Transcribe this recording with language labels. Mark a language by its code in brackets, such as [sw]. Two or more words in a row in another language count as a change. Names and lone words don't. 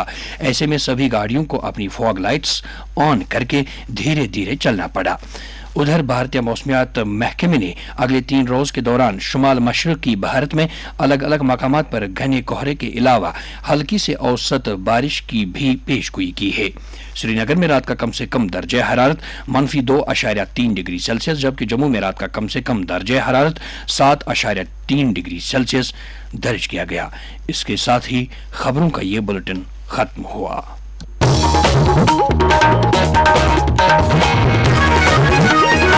[ur] ایسے میں سبھی گاڑیوں کو اپنی فوگ لائٹس آن کر کے دھیرے دھیرے چلنا پڑا۔ ادھر بھارتیہ موسمیات محکمے نے اگلے 3 روز کے دوران شمال مشرقی بھارت میں الگ الگ مقامات پر گھنے کہرے کے علاوہ ہلکی سے اوسط بارش کی بھی پیش گوئی کی ہے۔ سری نگر میں رات کا کم سے کم درجہ حرارت -2.3 ڈگری سیلسیس جبکہ جموں میں رات کا کم سے کم درجہ حرارت 7.3 ڈگری سیلسیس درج کیا گیا۔ اس کے ساتھ ہی خبروں کا یہ بلٹن ختم ہوا۔